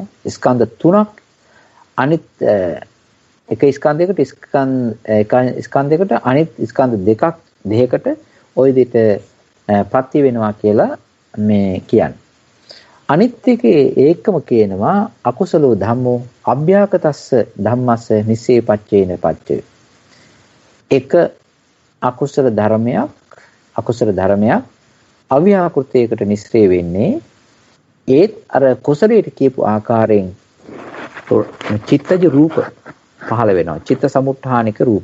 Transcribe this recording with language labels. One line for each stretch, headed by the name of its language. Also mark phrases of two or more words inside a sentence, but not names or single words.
Sinhala: ස්කන්ධ 3ක් අනිත් එක ස්කන්ධයකට ස්කන්ධයකට අනිත් ස්කන්ධ දෙකකට ওই දෙට ප්‍රත්‍ය වෙනවා කියලා මේ කියන්නේ. අනිත් එකේ ඒකම කියනවා
Pali: අකුසලෝ ධම්මෝ අභ්‍යාකතස්ස ධම්මස්ස නිස්සේපච්චේන පච්චය.
Sinhala: එක අකුසල ධර්මයක් අව්‍යාකෘතයකට නිස්සරේ වෙන්නේ ඒත් අර කුසලයට කියපු ආකාරයෙන් චිත්තජ රූප පහළ වෙනවා. චිත්ත සමුත්ථානික රූප.